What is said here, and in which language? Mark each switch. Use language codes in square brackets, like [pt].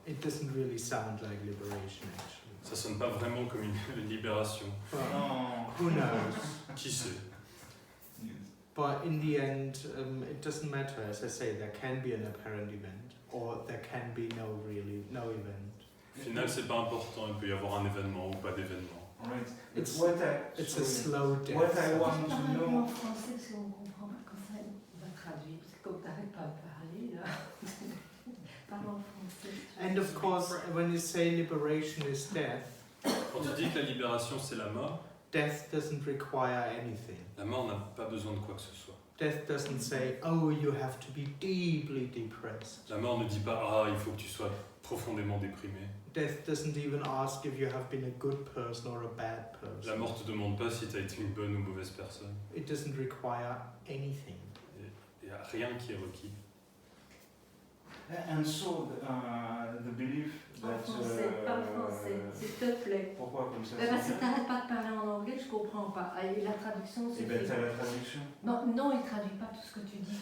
[en] It doesn't really sound like liberation, actually. [fr] Ça sonne pas vraiment comme une libération. [en] Well, No. who knows? [fr] Qui sait? [en] But in the end, it doesn't matter. As I say, there can be an apparent event, or there can be no event. [fr] Au final c'est pas important, il peut y avoir un événement ou pas d'événement. [en] Right. It's- It's a sorry. slow death. What I want to [fr] Parle [en] know. [fr] en français parce qu'on comprend pas quand ça on va traduire. Parce que comme t'arrêtes pas de parler là. Parle en français. [en] And of course, when you say liberation is death, [fr] Quand tu dis que la libération c'est la mort, [en] death doesn't require anything. [fr] la mort n'a pas besoin de quoi que ce soit. [en] Death doesn't say, oh, you have to be deeply depressed. [fr] La mort ne dit pas ah il faut que tu sois profondément déprimé. [en] Death doesn't even ask if you have been a good person or a bad person. [fr] La mort te demande pas si tu as été une bonne ou mauvaise personne. [en] It doesn't require anything. [fr] Il n'y a rien qui est requis. [en] And so the belief [fr] En [en] that. [fr] français, parle français, s'il te plaît. Pourquoi comme ça? Parce que t'arrêtes pas de parler en anglais, je comprends pas. Et la traduction, Eh c'est. ben t'as la traduction. Non, il traduit pas tout ce que tu dis.